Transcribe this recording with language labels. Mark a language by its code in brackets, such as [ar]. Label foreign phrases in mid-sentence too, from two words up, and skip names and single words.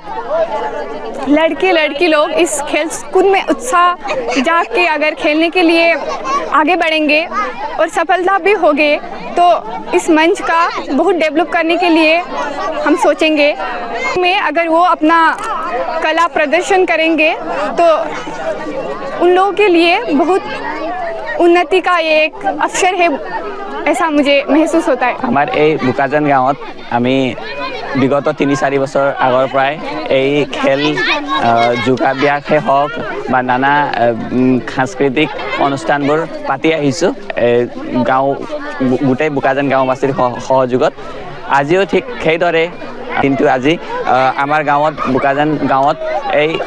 [hi] लड़के लोग इस खेलकूद में उत्साह जाग के अगर खेलने के लिए आगे बढ़ेंगे और सफलता भी होगे तो इस मंच का बहुत डेवलप करने के लिए हम सोचेंगे में अगर वो अपना कला प्रदर्शन करेंगे तो उन लोगों के लिए बहुत उन्नति का ये एक अवसर है ऐसा मुझे महसूस होता है [as] हमार এই বুকাজান গাঁৱত আমি বিগত 3-4 বছৰ আগৰ পৰাই এই খেল যোগাভ্যাসে হওক বা নানা সাংস্কৃতিক অনুষ্ঠানবোৰ পাতি আহিছোঁ গাঁও গোটেই বুকাজান গাঁওবাসীৰ সহযোগত আজিও ঠিক সেইদৰে কিন্তু আজি আমাৰ গাঁৱত বুকাজান গাঁৱত এই